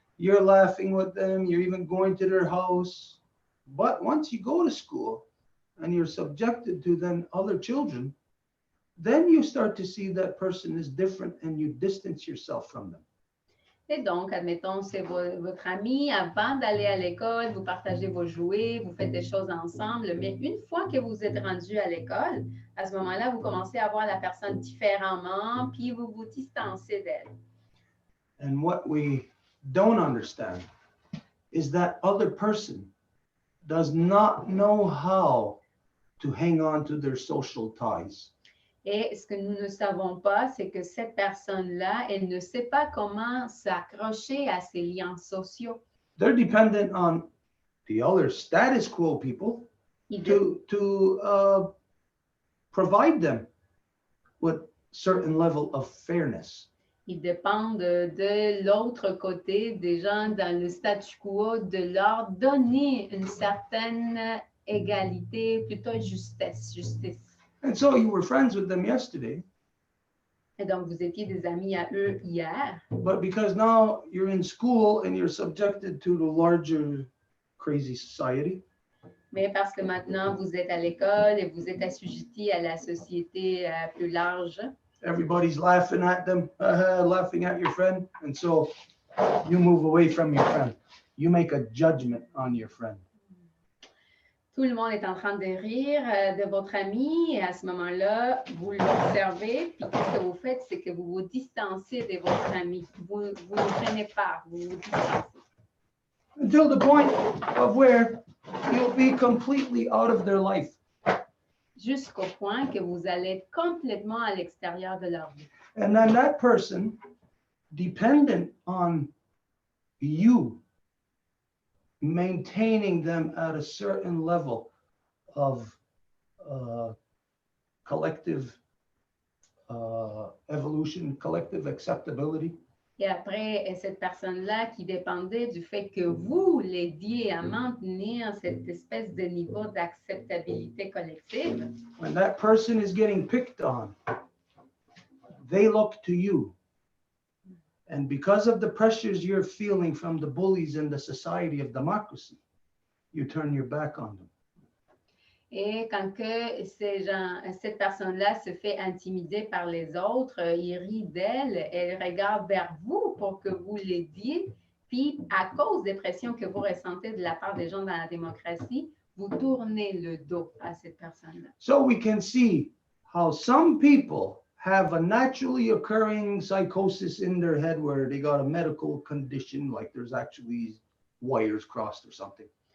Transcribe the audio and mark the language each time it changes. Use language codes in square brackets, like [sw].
[en] You're laughing with them. You're even going to their house. But once you go to school and you're subjected to then other children, then you start to see that person is different and you distance yourself from them. [fr] Et donc, admettons, c'est votre ami, avant d'aller à l'école, vous partagez vos jouets, vous faites des choses ensemble, mais une fois que vous êtes rendu à l'école, à ce moment-là, vous commencez à voir la personne différemment, puis vous vous distancez d'elle. [en] And what we don't understand is that other person does not know how to hang on to their social ties. [fr] Et ce que nous ne savons pas, c'est que cette personne-là, elle ne sait pas comment s'accrocher à ses liens sociaux. [en] They're dependent on the other status quo people to provide them with certain level of fairness. [fr] Ils dépendent de l'autre côté, des gens dans le statu quo, de leur donner une certaine égalité, plutôt justice. [en] And so you were friends with them yesterday. [fr] Et donc, vous étiez des amis à eux hier. [en] But because now you're in school and you're subjected to the larger crazy society. [fr] Mais parce que maintenant, vous êtes à l'école et vous êtes assujettis à la société plus large. [en] Everybody's laughing at them, laughing at your friend. And so you move away from your friend. You make a judgment on your friend. [fr] Tout le monde est en train de rire de votre ami et à ce moment-là, vous l'observez. Puis qu'est-ce que vous faites, c'est que vous vous distancez de votre ami. Vous ne prenez pas, vous vous distancez. [en] Until the point of where you'll be completely out of their life. [fr] Jusqu'au point que vous allez être complètement à l'extérieur de leur vie. [en] And then that person, dependent on you, maintaining them at a certain level of collective evolution, collective acceptability. [fr] Et après, cette personne-là qui dépendait du fait que vous l'aidiez à maintenir cette espèce de niveau d'acceptabilité collective. [en] When that person is getting picked on, they look to you. And because of the pressures you're feeling from the bullies in the society of democracy, you turn your back on them. [fr] Et quand que cette personne-là se fait intimider par les autres, il rit d'elle, elle regarde vers vous pour que vous l'aidiez, puis à cause des pressions que vous ressentez de la part des gens dans la démocratie, vous tournez le dos à cette personne-là. [en] So we can see how some people have a naturally occurring psychosis in their head where they got a medical condition, like there's actually wires crossed or something.